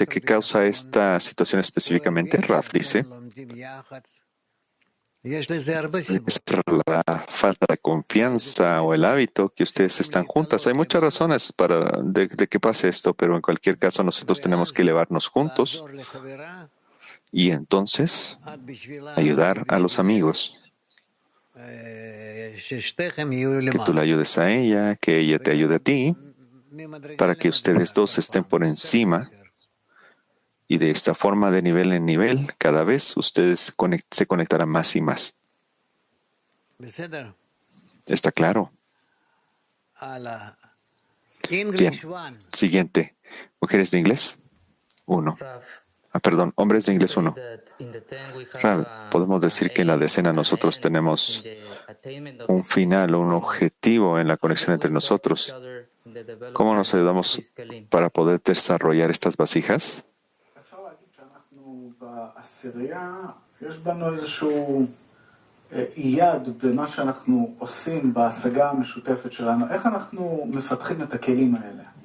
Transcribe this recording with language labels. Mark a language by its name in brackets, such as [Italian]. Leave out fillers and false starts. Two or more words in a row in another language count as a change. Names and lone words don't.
[Spanish] ¿Qué causa esta situación específicamente? Raf dice, [Hebrew] יש לזה הרבה סיבות. [Spanish] es la falta de confianza o el hábito que ustedes están juntas. Hay muchas razones de que pase esto, pero en cualquier caso nosotros tenemos que elevarnos juntos [Hebrew] לעזור לחברה, [Spanish] y entonces [Hebrew] את בשבילה, [Spanish] ayudar a los amigos. [Hebrew] ששתיכם יהיו [Spanish] Que tú [Hebrew] למעלה. [Spanish] la ayudes a ella, que ella te ayude a ti, [Hebrew] ממדרגה [Spanish] para que ustedes dos estén por encima. Y de esta forma, de nivel en nivel, cada vez ustedes se conectarán más y más. [Hebrew] בסדר? [Spanish] ¿Está claro? [Hebrew] הלאה. [Spanish] Bien. [English] English one. [Spanish] Siguiente. Mujeres de inglés. 1. Perdón, hombres de inglés 1. Rav, podemos decir que en la decena nosotros tenemos un final o un objetivo en la conexión entre nosotros. ¿Cómo nos ayudamos para poder desarrollar estas vasijas? [Hebrew] אפשר להגיד שאנחנו בעשירייה, יש בנו איזשהו יד במה שאנחנו עושים בהשגה המשותפת שלנו. איך אנחנו מפתחים את הכלים האלה?